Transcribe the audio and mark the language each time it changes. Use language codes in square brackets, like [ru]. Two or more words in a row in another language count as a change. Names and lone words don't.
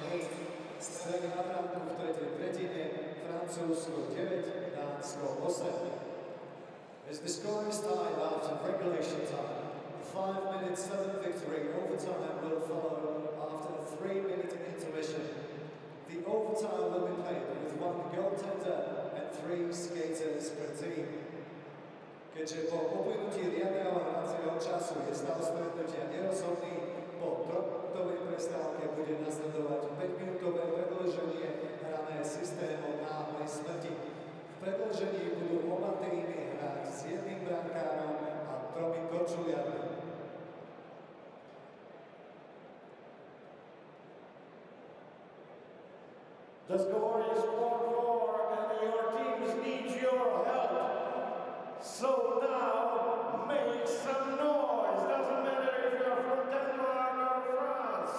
[en] As the score is tied after regulation time, a 5-minute Southern victory overtime will follow after a 3-minute intermission. The overtime will be played with 1 goaltender and 3 skaters per team. [sk] Keďže po uplynutí riadneho hracieho času je stav stretnutia nerozhodný, po trojminútovej prestávke bude nasledovať 5-minútové predĺženie hrané systémom náhlej smrti. V predĺžení budú oba týmy hrať s 1 brankárom a 3 korčuliarmi. [en] The score is 4-4, and your teams need your help. So now, make some noise. Doesn't matter if you're from Denmark or France.